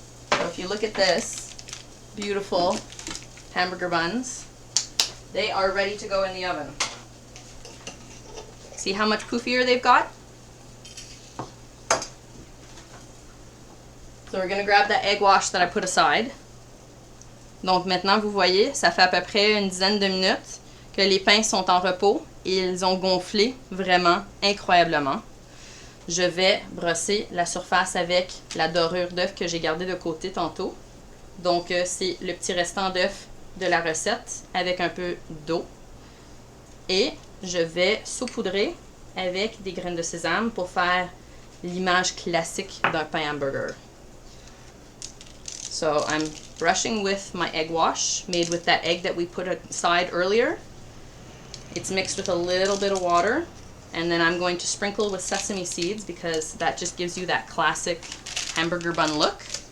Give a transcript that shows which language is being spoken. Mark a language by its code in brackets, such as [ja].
[en] So if you look at this, beautiful hamburger buns, they are ready to go in the oven. See how much poofier they've got? So we're going to grab that egg wash that I put aside. [fr] Donc maintenant, vous voyez, ça fait à peu près une dizaine de minutes que les pains sont en repos et ils ont gonflé vraiment incroyablement. Je vais brosser la surface avec la dorure d'œuf que j'ai gardée de côté tantôt. Donc c'est le petit restant d'œuf de la recette avec un peu d'eau. Et je vais saupoudrer avec des graines de sésame pour faire l'image classique d'un pain hamburger. [en] So I'm brushing with my egg wash made with that egg that we put aside earlier. It's mixed with a little bit of water, and then I'm going to sprinkle with sesame seeds because that just gives you that classic hamburger bun look.